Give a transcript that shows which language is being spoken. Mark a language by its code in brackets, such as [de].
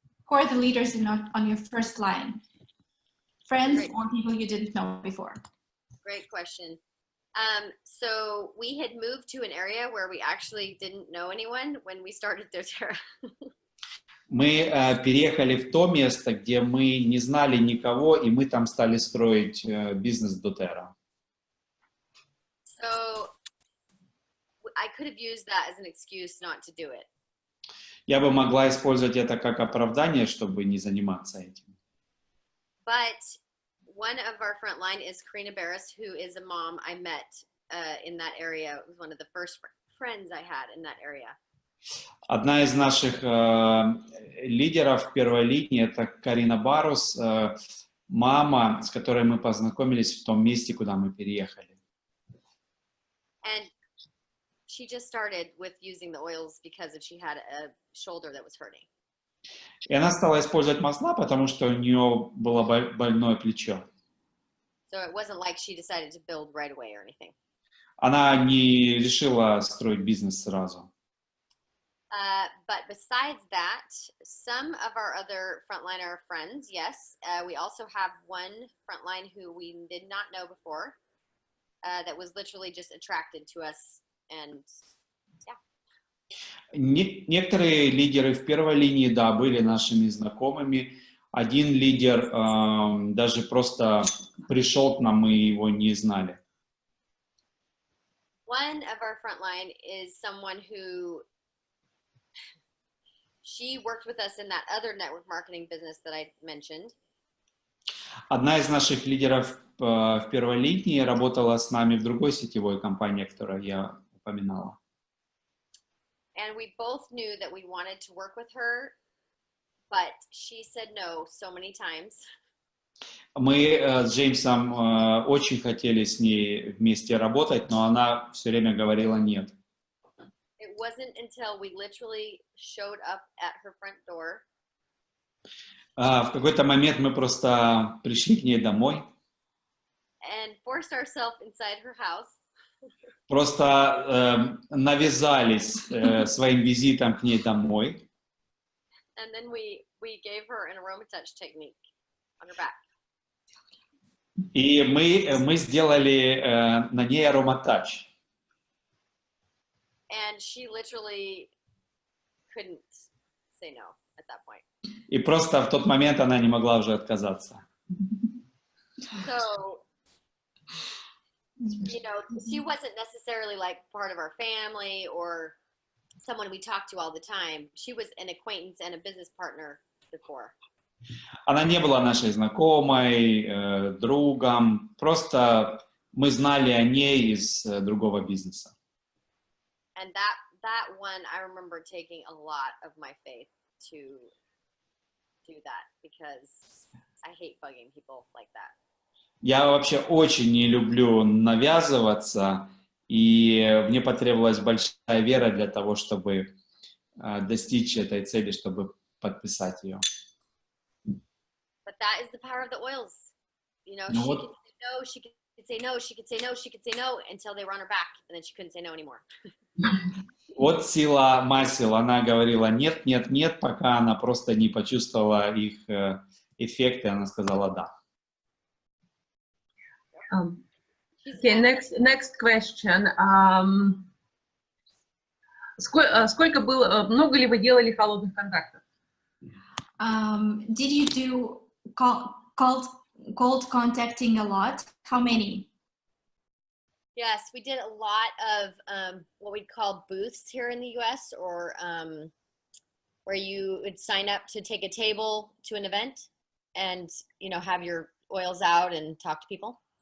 [en] Who are the leaders on your first line? Friends or people you didn't know before? Great question. So we had moved to an area where we actually didn't know anyone when we started doTERRA. [ru] Мы переехали в то место, где мы не знали никого, и мы там стали строить бизнес doTERRA. [en] So I could have used that as an excuse not to do it. [ru] Я бы могла использовать это как оправдание, чтобы не заниматься этим. [en] But one of our front line is Karina Barris, who is a mom I met in that area. It was one of the first friends I had in that area. [ru] Одна из наших лидеров первой линии — это Карина Барус, мама, с которой мы познакомились в том месте, куда мы переехали. [en] And she just started with using the oils because she had a shoulder that was hurting. [ru] И она стала использовать масла, потому что у нее было больное плечо. [en] So it wasn't like she decided to build right away or anything. [ru] Она не решила строить бизнес сразу. [en] But besides that, some of our other frontliner friends, yes, we also have one frontline who we did not know before, that was literally just attracted to us, and yeah. [ru] Некоторые лидеры в первой линии, да, были нашими знакомыми. Один лидер даже просто пришел к нам, мы его не знали. [en] One of our frontline is someone who she worked with us in that other network marketing business that I mentioned. [ru] Одна из наших лидеров в первой линии работала с нами в другой сетевой компании, которую я упоминала. [en] And we both knew that we wanted to work with her, but she said no so many times. [ru] Мы с Джеймсом очень хотели с ней вместе работать, но она все время говорила нет. [en] It wasn't until we literally showed up at her front door. [ru] В какой-то момент мы просто пришли к ней домой. [en] And forced ourselves inside her house. [ru] Просто навязались своим визитом к ней домой. [en] And then we gave her an aroma touch technique on her back. [ru] И мы сделали на ней ароматач. [en] And she literally couldn't say no at that point. [ru] И просто в тот момент она не могла уже отказаться. [en] So, you know, she wasn't necessarily like part of our family or someone we talked to all the time. She was an acquaintance and a business partner before. [ru] Она не была нашей знакомой, другом, просто мы знали о ней из другого бизнеса. [en] And that one, I remember taking a lot of my faith to do that because I hate bugging people like that. [ru] Я вообще очень не люблю навязываться, И мне потребовалась большая вера для того, чтобы достичь этой цели, чтобы подписать ее. [en] But that is the power of the oils. You know, [ru] Ну [en] she [ru] вот, [en] could say no, she could say no, she could say no, she could say no until they were on her back, and then she couldn't say no anymore. [ru] вот сила масел. Она говорила нет, нет, нет, пока она просто не почувствовала их эффект, и она сказала да. [en] Okay, next question. [ru] Сколько было, много ли вы делали холодных контактов? [en] Did you do cold contacting a lot? How many? Yes, we did a lot of what we'd call booths here in the US, or where you would sign up to take a table to an event and, you know, have your oils out and talk to people.